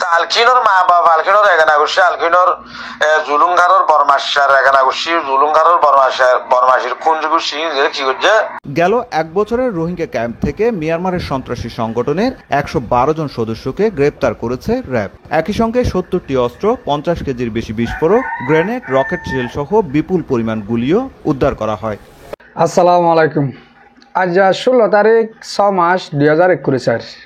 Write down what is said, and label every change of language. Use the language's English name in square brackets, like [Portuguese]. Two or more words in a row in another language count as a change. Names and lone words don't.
[Bangla] আলকিনোর মা বাবা আলকিনোর এগানা গুছি আলকিনোর জুলুঙ্গারর বরমাসার এগানা গুছি জুলুঙ্গারর বরমাসির কুঞ্জ গুছি কি করছে। গেল 1 বছরের রোহিঙ্গা ক্যাম্প থেকে মিয়ানমারের সন্ত্রাসী সংগঠনের 112 জন সদস্যকে গ্রেপ্তার করেছে র্যাব। একই সঙ্গে 70টি অস্ত্র, 50 কেজির বেশি বিস্ফোরক, গ্রেনেড, রকেট শেল সহ বিপুল পরিমাণ গুলিও উদ্ধার করা হয়। আসসালামু আলাইকুম। আজ 16 তারিখ 6 মাস 2021।